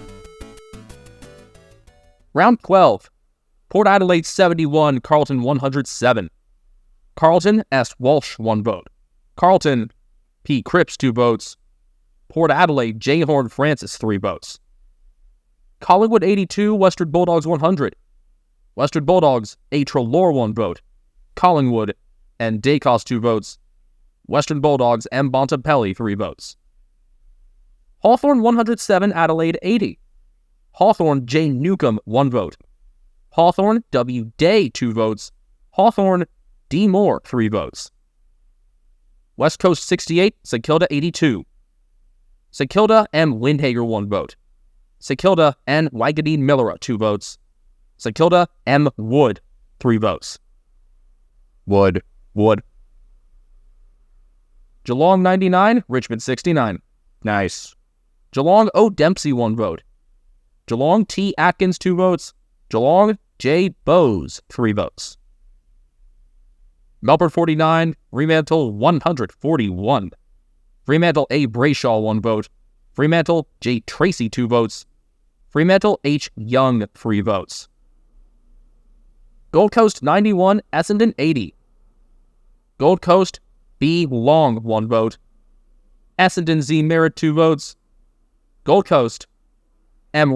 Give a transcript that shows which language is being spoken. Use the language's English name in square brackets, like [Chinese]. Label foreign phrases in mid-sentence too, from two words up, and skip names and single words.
[English] Round 12. Port Adelaide, 71. Carlton, 107. Carlton S. Walsh, 1 vote. Carlton P. Cripps, 2 votes. Port Adelaide J. Horn Francis, 3 votes. Collingwood, 82. Western Bulldogs, 100. Western Bulldogs A. Treloar, 1 vote. Collingwood and Dacos, 2 votes. Western Bulldogs M. Bontempelli, 3 votes. Hawthorn, 107. Adelaide, 80. Hawthorn J. Newcomb, 1 vote. Hawthorn W. Day, 2 votes. Hawthorn D. Moore, 3 votes. West Coast 68, St Kilda 82. St Kilda M. Lindhager, 1 vote. St Kilda N. Wagadine Millera, 2 votes. St Kilda M. Wood, 3 votes. Wood. Geelong 99, Richmond 69. Nice. Geelong O. Dempsey, 1 vote. Geelong T. Atkins, 2 votes. Geelong J. Bowes, 3 votes. Melbourne 49, Fremantle 141. Fremantle A. Brayshaw, 1 vote. Fremantle J. Tracy, 2 votes. Fremantle H. Young, 3 votes. Gold Coast 91, Essendon 80. Gold Coast B. Long, 1 vote. Essendon Z. Merritt, 2 votes. Gold Coast M.